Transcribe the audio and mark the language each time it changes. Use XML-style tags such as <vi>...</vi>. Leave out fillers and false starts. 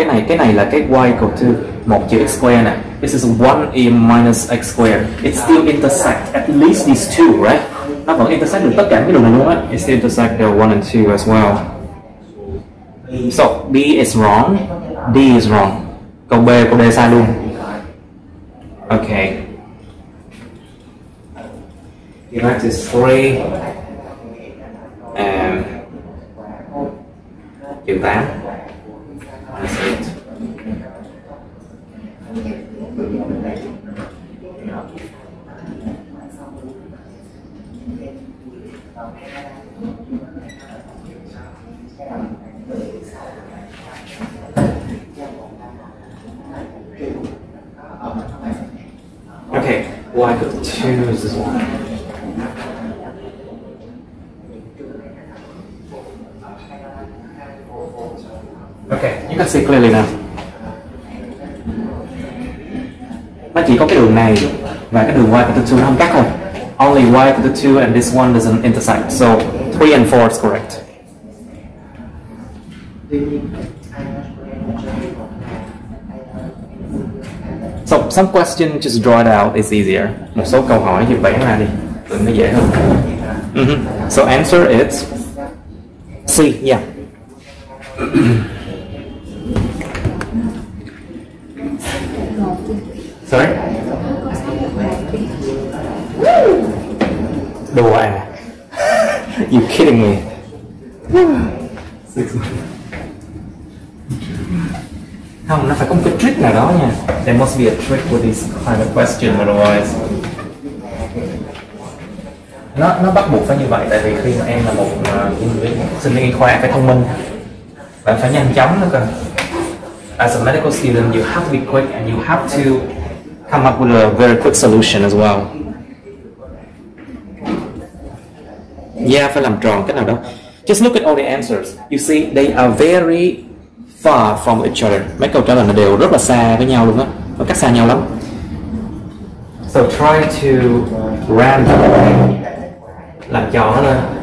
<vi>Cái này là cái</vi> <en>y equal to 1</en> <vi>trừ</vi> <en>x square</en> <vi>nè.</vi> <en>This is 1 in minus x square. It still intersect at least these two, right?</en> <vi>Nó vẫn intersect được tất cả cái đường này luôn á.</vi> <en>It still intersect the 1 and 2 as well. So B is wrong, D is wrong.</en> <vi>Câu B, câu D sai luôn.</vi> <en>Okay. That is 3 and trừ 8 minus 8. Okay, y equal to 2 is this one. Okay, you can see clearly now.</en> <vi>Nó chỉ có cái đường này và cái đường</vi> <en>y equal to 2</en> <vi>nó không cắt thôi.</vi> <en>Only y equal to 2 and this one doesn't intersect. So 3 and 4 is correct. So some question just draw it out is easier.</en> <vi>Một số câu hỏi thì vẽ ra đi, nó dễ hơn.</vi> <en>So answer is C. Yeah. Sorry?</en> <vi>Đùa à?</vi> <en>You kidding me?</en> <vi>Không, nó phải có một cái trick nào đó nha.</vi> <en>There must be a trick with this kind of question, otherwise</en> <vi>nó bắt buộc phải như vậy, tại vì khi mà em là một sinh viên y khoa phải thông minh, bạn phải nhanh chóng nữa cơ.</vi> <en>As a medical student, you have to be quick and you have to come up with a very quick solution as well.</en> <vi>Yeah, phải làm tròn cái nào đó.</vi> <en>Just look at all the answers. You see, they are very far from each other.</en> <vi>Mấy câu trả lời đều rất là xa với nhau luôn á, nó cách xa nhau lắm.</vi> <en>So try to round it,</en> <vi>làm tròn nó lên.</vi>